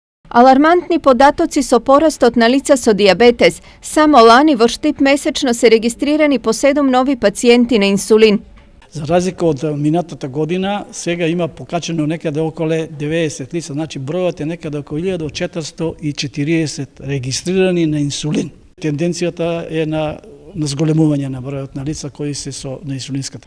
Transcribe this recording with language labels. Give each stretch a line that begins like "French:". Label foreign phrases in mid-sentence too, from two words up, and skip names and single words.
Macedonian: Алармантни податоци со порастот на лица со дијабетес. Само лани во Штип месечно се регистрирани по 7 нови пациенти на инсулин. За разлика од минатата година, сега има покачено некаде околу 90 лица, значи бројот е некаде околу 1440 регистрирани на инсулин. Тенденцијата е на зголемување на бројот на лица кои се на инсулинската.